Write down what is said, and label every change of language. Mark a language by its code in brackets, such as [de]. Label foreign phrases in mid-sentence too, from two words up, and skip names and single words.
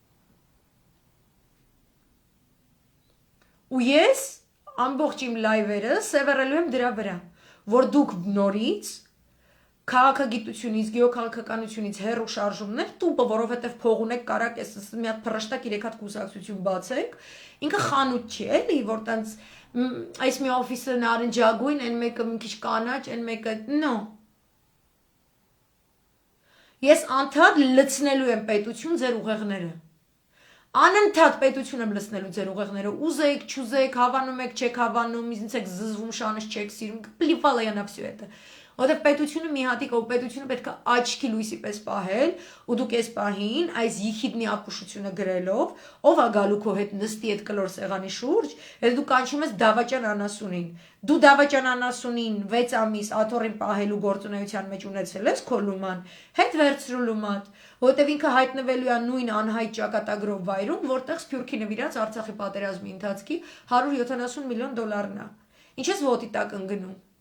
[hy] Ու ես ամբողջ իմ լայվերը սևեռելու եմ դրա վրա, որ դուք նորից քաղաքագիտությունից, գեոքաղաքականությունից հեռու շարժումներ տուպը, որովհետև փող ունեք կարակ ես մի հատ փռշտակ 3 հատ կուսակցություն բացեք, ինքը խանութ չի էլի, որ տենց այս մի օֆիսը նարնջագույն, այն մեկը մի քիչ կանաչ, այն մեկը նո։ Ես անդադ լցնելու եմ պետություն ձեր ուղեղները։ Անընդհատ պետություն եմ լցնելու ձեր ուղեղները։ Ուզեք, չուզեք, հավանում եք, չեք հավանում, ինձ եք զզվում, շանս չեք սիրում, [ru] плевала я на все это։ [hy] Որտեվ պետությունը մի հատիկ ով պետությունը պետք է աչքի լույսի պես պահել, ու դուք այս պահին այս յիխիդնի ապուշությունը գրելով, ով է գալու քո հետ նստի այդ կլոր սեղանի շուրջ, այդ դու կանչում ես դավաճան անասունին։ Դու դավաճան անասունին 6 ամիս աթոռին պահելու գործունեության մեջ ունեցել ես քո լուման, հետ վերցրու լումատ, որտեվ ինքը հայտնվելու է նույն անհայտ ճակատագրով վայրում, որտեղ Սփյուռքի նվիրած Արցախի պատերազմի ընթացքի 170 միլիոն դոլարն է։ Ինչ ես ոտի տակ ընկնում։